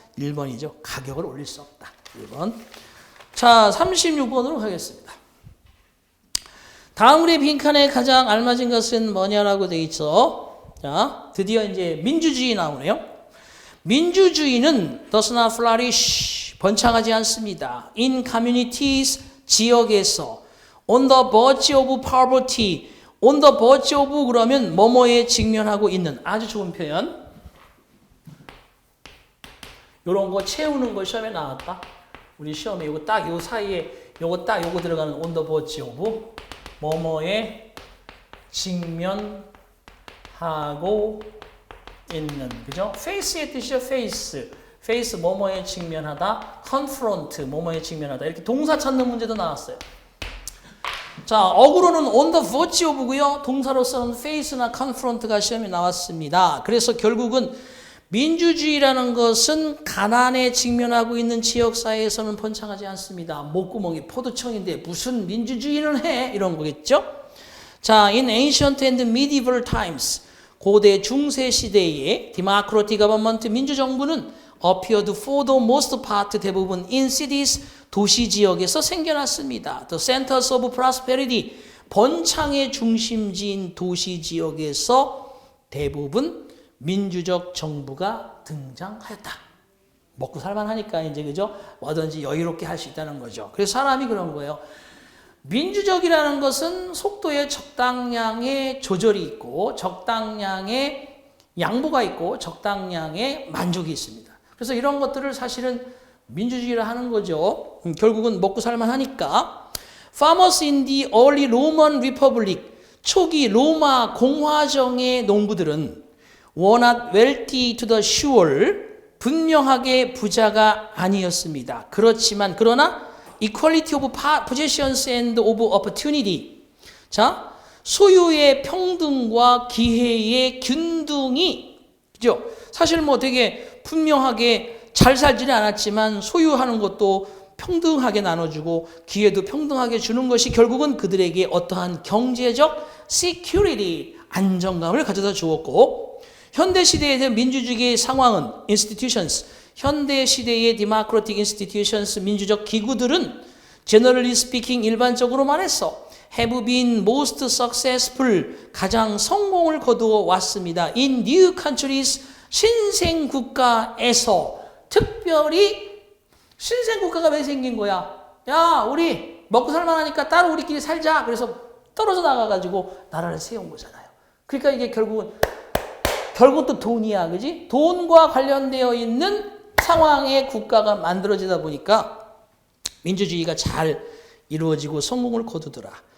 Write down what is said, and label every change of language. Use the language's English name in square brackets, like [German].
[Korean] 1번이죠. 가격을 올릴 수 없다. 1번. 자, 36번으로 가겠습니다. 다음 우리 빈칸에 가장 알맞은 것은 뭐냐라고 되어 있죠. 자, 드디어 이제 민주주의 나오네요. 민주주의는 [English] does not flourish, [Korean] 번창하지 않습니다. [English] In communities, [Korean] 지역에서. [English] On the verge of poverty, on the verge of [Korean] 그러면 뭐뭐에 직면하고 있는, 아주 좋은 표현. 요런 거 채우는 거 시험에 나왔다. 우리 시험에 요거 딱 요 사이에 요거 들어가는 [English] on the verge of [Korean] 뭐뭐에 직면하고 있는, 그죠? face의 뜻이죠. face 뭐뭐에 직면하다, confront 뭐뭐에 직면하다, 이렇게 동사 찾는 문제도 나왔어요. 자, 어구로는 [English] on the verge of [Korean] 고요. 동사로서는 face나 confront가 시험에 나왔습니다. 그래서 결국은 민주주의라는 것은 가난에 직면하고 있는 지역사회에서는 번창하지 않습니다. 목구멍이 포도청인데 무슨 민주주의는 해? 이런 거겠죠? [English] 자, in ancient and medieval times, [Korean] 고대 중세 시대에 [English] democratic government, [Korean] 민주정부는 [English] appeared for the most part, [Korean] 대부분 [English] in cities, [Korean] 도시 지역에서 생겨났습니다. [English] The centers of prosperity, [Korean] 번창의 중심지인 도시 지역에서 대부분 민주적 정부가 등장하였다. 먹고 살만하니까 이제, 그죠? 뭐든지 여유롭게 할 수 있다는 거죠. 그래서 사람이 그런 거예요. 민주적이라는 것은 속도에 적당량의 조절이 있고, 적당량의 양보가 있고, 적당량의 만족이 있습니다. 그래서 이런 것들을 사실은 민주주의라 하는 거죠. 결국은 먹고 살만하니까. [English] Farmers in the early Roman Republic, [Korean] 초기 로마 공화정의 농부들은 [English] were not wealthy to the shore, [Korean] 분명하게 부자가 아니었습니다. 그러나 [English] equality of possessions and of opportunity. [Korean] 자, 소유의 평등과 기회의 균등이, 그죠? 사실 뭐 되게 분명하게 잘 살지는 않았지만 소유하는 것도 평등하게 나눠주고 기회도 평등하게 주는 것이 결국은 그들에게 어떠한 경제적 security, 안정감을 가져다 주었고, 현대시대에 대한 민주주의의 상황은 institutions, 현대시대의 [English] democratic institutions, [Korean] 민주적 기구들은 [English] generally speaking, [Korean] 일반적으로 말해서 [English] have been most successful, [Korean] 가장 성공을 거두어 왔습니다. [English] in new countries, [Korean] 신생 국가에서. 특별히 신생 국가가 왜 생긴 거야? 야, 우리 먹고 살만하니까 따로 우리끼리 살자. 그래서 떨어져 나가가지고 나라를 세운 거잖아요. 그러니까 이게 결국은 또 돈이야, 그지? 돈과 관련되어 있는 상황의 국가가 만들어지다 보니까 민주주의가 잘 이루어지고 성공을 거두더라.